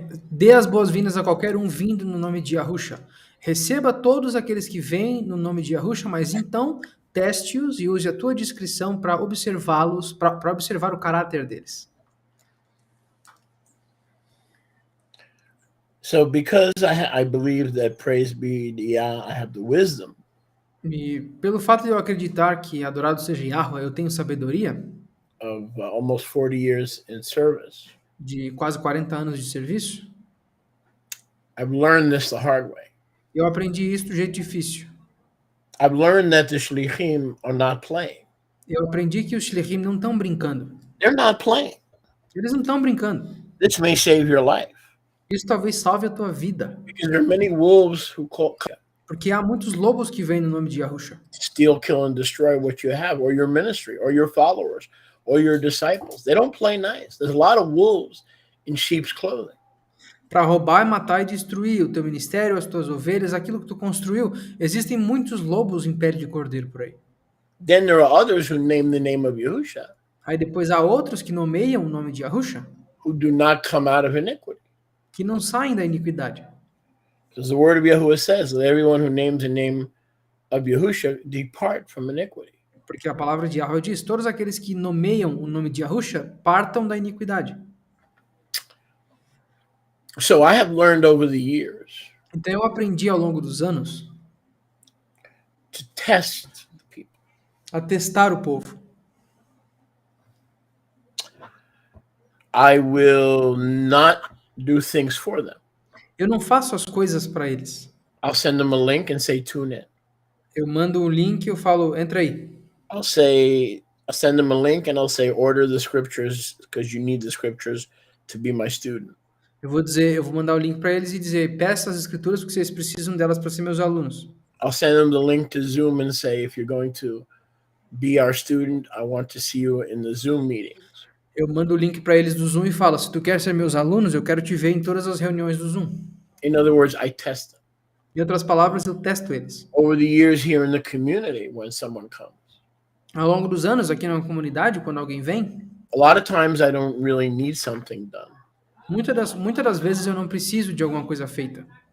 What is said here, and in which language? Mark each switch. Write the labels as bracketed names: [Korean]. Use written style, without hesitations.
[Portuguese] Dê as boas-vindas a qualquer um vindo no nome de Yahusha. Receba todos aqueles que vêm no nome de Yahusha, mas então teste-os e use a tua discrição para observá-los, para observar o caráter deles. [English] So because I believe that, praise be to Yah, I have the wisdom, [Portuguese] E pelo fato de eu acreditar que adorado seja Yahweh, eu tenho sabedoria [English] of almost 40 years in service, [Portuguese] de quase 40 anos de serviço, [English] I've learned this the hard way. [Portuguese] eu aprendi isso do jeito difícil. [English] I've learned that the shlichim are not playing. [Portuguese] Eu aprendi que os shlichim não estão brincando. [English] They're not playing. [Portuguese] Eles não estão brincando. [English] This may save your life [Portuguese] Isso talvez salve a tua vida. [English] because there are many wolves who [Portuguese] Porque há muitos lobos que vêm no nome de Yahusha. [English] steal, kill, and destroy what you have, or your ministry, or your followers, or your disciples. They don't play nice. There's a lot of wolves in sheep's clothing. [Portuguese] Para roubar, matar e destruir o teu ministério, as tuas ovelhas, aquilo que tu construiu. Existem muitos lobos em pele de cordeiro por aí. [English] Then there are others who name the name of Yahusha, [Portuguese] Aí depois há outros que nomeiam o nome de Yahusha, [English] who do not come out of iniquity. [Portuguese] que não saem da iniquidade. [English] Because the word of Yahuwah says that everyone who names the name of Yahusha depart from iniquity. [Portuguese] Porque a palavra de Yahweh diz, todos aqueles que nomeiam o nome de Yahusha partam da iniquidade. [English] So I have learned over the years [Portuguese] Então eu aprendi ao longo dos anos [English] to test the people. [Portuguese] a testar o povo. [English] I will not do things for them. [Portuguese] Eu não faço as coisas para eles. [English] I'll send them a link and say, tune in. [Portuguese] Eu mando um link e eu falo, entra aí. [English] I'll send them a link and I'll say, order the scriptures because you need the scriptures to be my student. [Portuguese] Eu vou mandar o link para eles e dizer, peça as escrituras porque vocês precisam delas para ser meus alunos. [English] I'll send them the link to Zoom and say, if you're going to be our student, I want to see you in the Zoom meetings. [Portuguese] Eu mando o link para eles do Zoom e falo, se tu quer ser meus alunos, eu quero te ver em todas as reuniões do Zoom. [English] In other words, I test them. [Portuguese] Em outras palavras, eu testo eles. [English] Over the years here in the community, when someone comes, [Portuguese] Ao longo dos anos, aqui na comunidade, quando alguém vem, [English] a lot of times I don't really need something done, [Portuguese] muitas das vezes eu não preciso de alguma coisa feita.